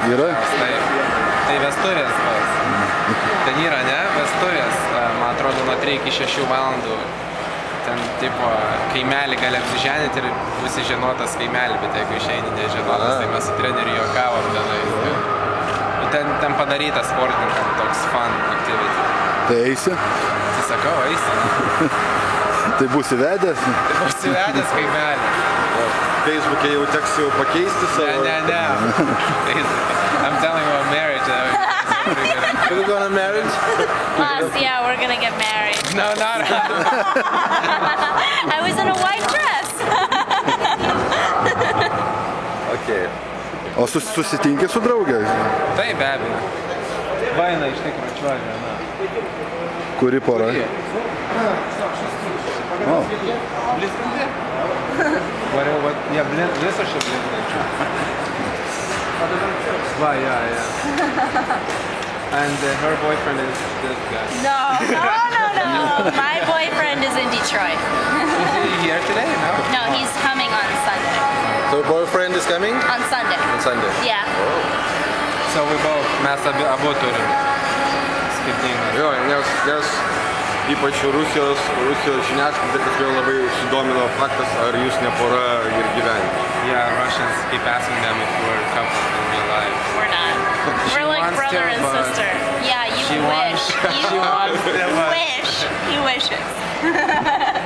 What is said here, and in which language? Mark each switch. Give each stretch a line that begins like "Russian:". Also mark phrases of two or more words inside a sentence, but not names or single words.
Lithuanian: Yra? Tai vestuvės pats. Ten yra, ne? Vestuvės, man atrodo, nuo 3 iki 6 valandų. Ten, tipo, kaimelį gali apsiženyti ir visi žinotas kaimelį, bet jeigu išeini nežinotas, tai mes su treneriu juokavom tenais. Ten padaryta sportininkam toks
English: fun activity.
Lithuanian: Tai eisi? Tai sakau, eisi. Tai būsi vedęs? Tai būsi vedęs kaimelį. Facebook'e jau teks jau pakeisti savo? Ne.
English: I'm telling you about marriage. Are you going to marriage? Us, yeah, we're gonna get married. No, not I was in a white dress. Okay.
Lithuanian: O susitinki su draugė? Tai be abejo. Vaina iš tikrųjų čiuožė, na. Kuri pora? O. Blizkantė? Variau, jie visą šį blizkantį. Va,
English: yeah. And her boyfriend is this guy. No. My boyfriend is in Detroit. Is he here today? No, he's coming on Sunday. So your boyfriend is coming? On Sunday. On Sunday. Yeah. So we both,
Lithuanian: mes abu turim skirtingą. Jo, nes ypač Rusijos žiniasklaida tikrai labai sudomino faktas, ar jūs ne pora ir gyvenime.
English: Yeah, Russians keep asking them if we're a couple in real life. We're not. We're like brother and sister. Yeah, you wish. You wish. He wishes.